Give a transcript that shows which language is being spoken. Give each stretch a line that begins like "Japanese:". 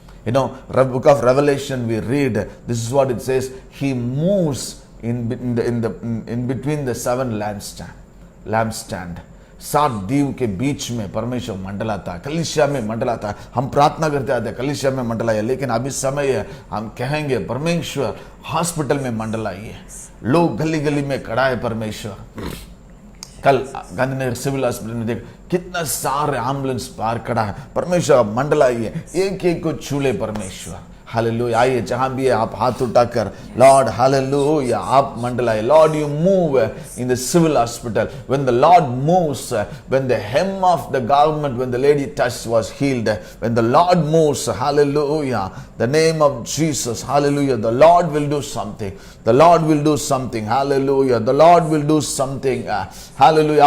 English: Book of Revelation we read, this is what it says, he moves in between the 7 lampstand,
Hindi: 7 Diu के बीच में परमेश्वर मंडलाता है, कलीसिया में मंडलाता है। हम प्रार्थना करते आते हैं कलीसिया में मंडलाइए, लेकिन अभी समय है हम कहेंगे परमेश्वर हॉस्पिटल में मंडलाइए। लोग गली गली में खड़ा है परमेश्वर। कल गांधीनगर सिविल हॉस्पिटल में देख कितना सारे एम्बुलेंस पार खड़ा है, परमेश्वर मंडलाइए, एक एक को छूले परमेश्वर, हालेलुया। आइए जहां भी है आप हाथ उठाकर, लॉर्ड हालेलुया आप मंडलाइए।
English: Lord you move in the civil hospital, when the Lord moves, when the hem of the garment, when the lady touched was healed, when the Lord moves, hallelujah, the name of Jesus, hallelujah, the Lord will do something, the Lord will do something, hallelujah, the Lord will do something, hallelujah।